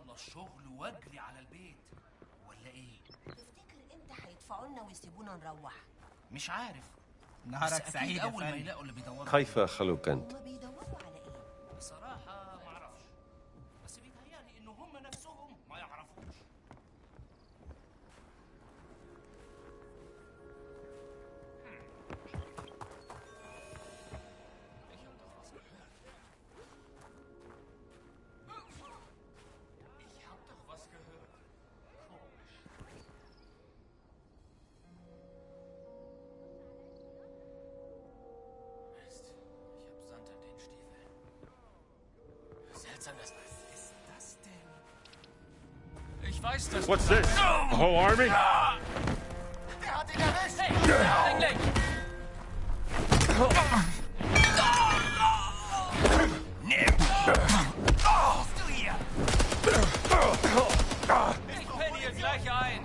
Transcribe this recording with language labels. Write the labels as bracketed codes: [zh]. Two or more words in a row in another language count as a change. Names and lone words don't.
[ar] الشغل واجري على البيت ولا ايه؟ تفتكر امتى هيدفعوا لنا ويسيبونا نروح؟ مش عارف. نهارك بس سعيد أكيد يا اول ما فندم. يلاقوا اللي بيدوروا كيف خلوك أنت؟ هما بيدوروا على ايه؟ بصراحة ما اعرفش، بس بيتهيألي ان هم نفسهم ما يعرفوش. [de] Ich hab doch was gehört. Komisch. Mist, ich hab Sand an den Stiefeln. Seltsam, was ist das denn? Ich weiß das. [en] What's this? A whole army? [de] Der hat ihn erwischt! Hey, Dingling! Nimm! Bist du hier? Ich penne hier gleich ein.